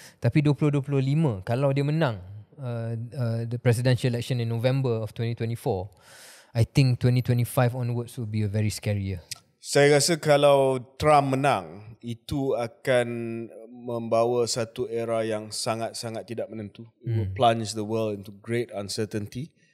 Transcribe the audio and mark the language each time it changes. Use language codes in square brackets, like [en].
[ms] Tapi 2025 kalau dia menang [en] the presidential election in November of 2024, I think 2025 onwards will be a very scary year. [ms] Saya rasa kalau Trump menang, itu akan membawa satu era yang sangat-sangat tidak menentu. [en] It will plunge the world into great uncertainty.